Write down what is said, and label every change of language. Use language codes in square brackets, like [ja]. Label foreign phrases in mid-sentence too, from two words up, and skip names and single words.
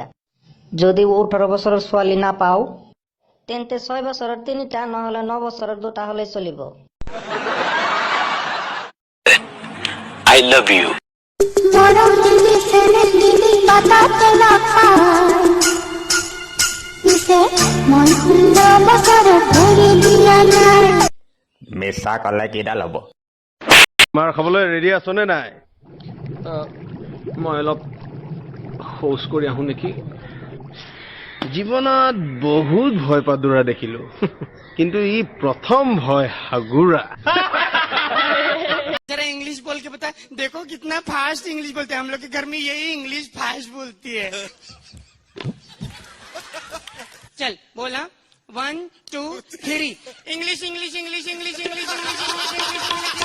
[as] যদি 18 বছৰৰ ছোৱালী নাপাও তেন্তে 6 বছৰৰ 3টা, নহলে 9 বছৰৰ 2টা হলে চলিব। [en] I love you. [as] মিছা কলে কিডাল হব? মাৰ খাবলৈ ৰেডি আছ নে নাই? মই অলপ শৌচ কৰি আহো নেকি। জীৱনত বহুত ভয় পাদুৰা দেখিলো, কিন্তু ই প্ৰথম ভয় হাগুৰা। [hi] जरा इंग्लिश बोल के बता। देखो कितना [en] fast English [hi] बोलते हैं हम लोग के घर में, यही [en] English fast [hi] बोलती है। चल बोला 1 2 3 [en] English English English English English English.